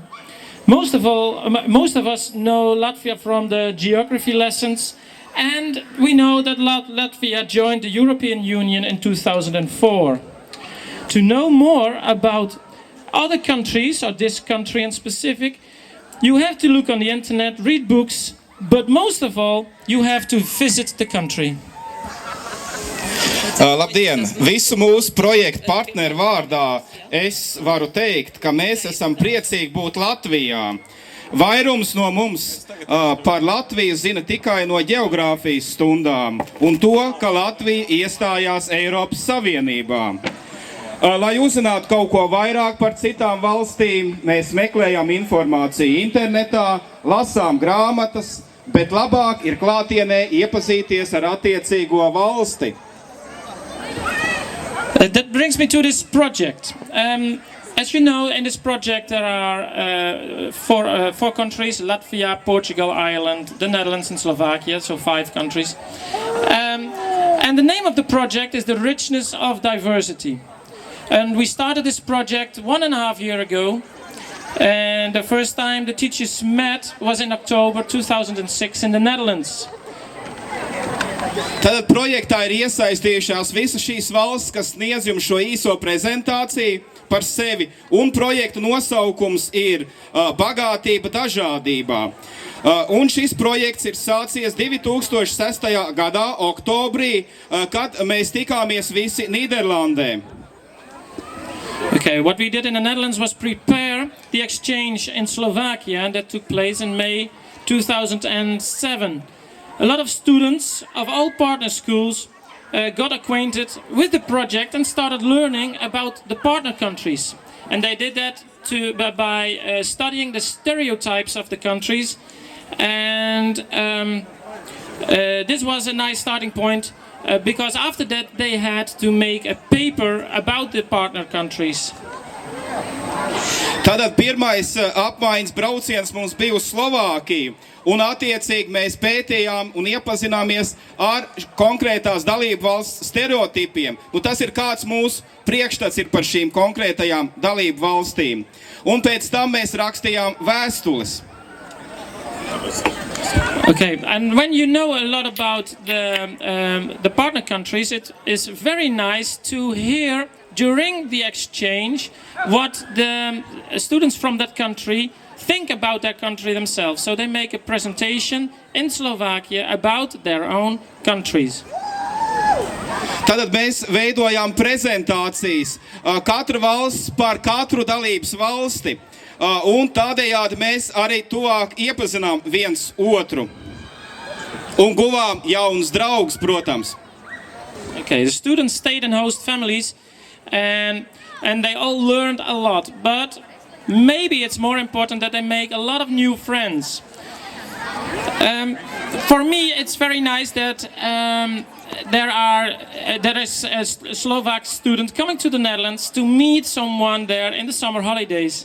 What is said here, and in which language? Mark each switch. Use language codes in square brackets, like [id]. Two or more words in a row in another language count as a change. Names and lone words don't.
[en] Most of us know Latvia from the geography lessons, and we know that Latvia joined the European Union in 2004. To know more about other countries, or this country in specific, you have to look on the internet, read books, but most of all, you have to visit the country. [lv] Labdien! Visu mūsu projektu partneru vārdā es varu teikt, ka mēs esam priecīgi būt Latvijā. Vairums no mums par Latviju zina tikai no geogrāfijas stundām un to, ka Latvija iestājās Eiropas Savienībā. Lai uzzinātu kaut ko vairāk par citām valstīm, mēs meklējam informāciju internetā, lasām grāmatas, bet labāk ir klātienē iepazīties ar attiecīgo valsti. [en] That brings me to this project. As you know, in this project there are four countries: Latvia, Portugal, Ireland, the Netherlands and Slovakia, so 5 countries. And the name of the project is The Richness of Diversity. And we started this project 1.5 years ago. And the first time the teachers met was in October 2006 in the Netherlands. [lv] Tad projektā ir iesaistījušās visas šīs valsts, kas sniedz jums šo īso prezentāciju par sevi, un projekta nosaukums ir Bagātība dažādībā. Un šis projekts ir sācies 2006. gadā, oktobrī, kad mēs tikāmies visi Nīderlandē. [en] Okay, what we did in the Netherlands was prepare the exchange in Slovakia that took place in May 2007. A lot of students of all partner schools got acquainted with the project and started learning about the partner countries. And they did that by studying the stereotypes of the countries. And this was a nice starting point because after that they had to make a paper about the partner countries. [lv] Tātad pirmais apmaiņas brauciens mums bija uz Slovākiju, un attiecīgi mēs pētījām un iepazināmies ar konkrētās dalību valsts stereotipiem. Tas ir kāds mūsu priekšstats ir par šīm konkrētajām dalību valstīm. Un pēc tam mēs rakstījām vēstules. [en] Okay, and when you know a lot about the partner countries, it is very nice to hear during the exchange what the students from that country think about their country themselves. So they make a presentation in Slovakia about their own countries. [lv] Tātad mēs veidojām prezentācijas katra valsts par katru dalības valsti. Un tādējādi mēs arī tuvāk iepazinām viens otru. Un guvām jaunus draugus, protams. [en] Okay, the students stayed in host families and they all learned a lot. But maybe it's more important that they make a lot of new friends. For me, it's very nice that there is a Slovak student coming to the Netherlands to meet someone there in the summer holidays.